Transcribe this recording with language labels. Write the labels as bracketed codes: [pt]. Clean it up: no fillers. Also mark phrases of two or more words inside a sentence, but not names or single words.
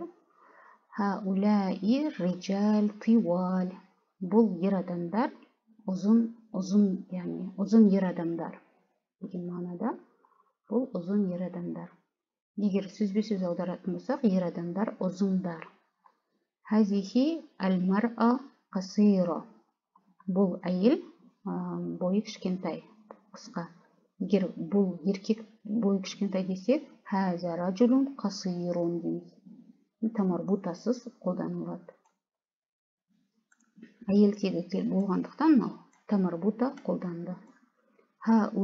[ar] هؤلاء رجال طوال. [kk] Бұл ер адамдар ұзын, яғни ұзын ер адамдар. Деген мағынада бұл ұзын ер адамдар. Егер сөзбе-сөз аударатын болсақ, ер адамдар ұзындар. [ar] هذه المرأة قصيرة. [kk] Бұл әйел бойы кішкентай, қысқа. Егер бұл еркек бойы кішкентай десек, [ar] هذا رجل قصير [kk] дейміз. Тамарбутасыз қолданылады. Әйел тегі болғандықтан тамарбута қолданды.